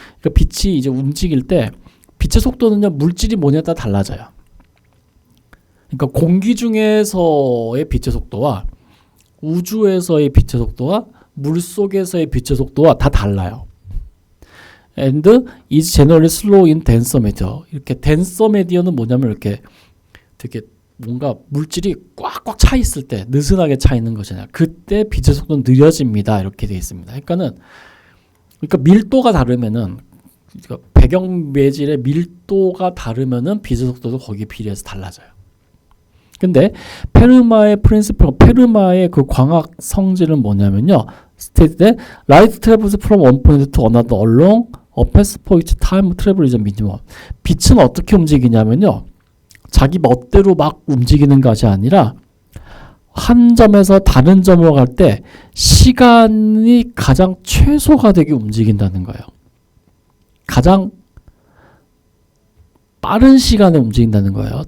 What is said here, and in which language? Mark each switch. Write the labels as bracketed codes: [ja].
[ko] 그러니까 빛이 이제 움직일 때 빛의 속도는요. 물질이 뭐냐에 따라 달라져요. 그러니까 공기 중에서의 빛의 속도와 우주에서의 빛의 속도와 물 속에서의 빛의 속도와 다 달라요. [en] And is generally slow in denser matter. [ko] 이렇게 [en] denser materi [ko] 는 뭐냐면 이렇게 되게 뭔가 물질이 꽉꽉 차 있을 때 느슨하게 차 있는 거잖아요. 그때 빛의 속도는 느려집니다. 이렇게 되어 있습니다. 그러니까 밀도가 다르면은 그러니까 배경 매질의 밀도가 다르면은 빛의 속도도 거기에 비례해서 달라져요. 근데 페르마의 그 광학 성질은 뭐냐면요. [en] stated that light travels from one point to another along a path for each time travel is a minimum. [ko] 빛은 어떻게 움직이냐면요. 자기 멋대로 막 움직이는 것이 아니라 한 점에서 다른 점으로 갈 때 시간이 가장 최소가 되게 움직인다는 거예요. 가장 빠른 시간에 움직인다는 거예요.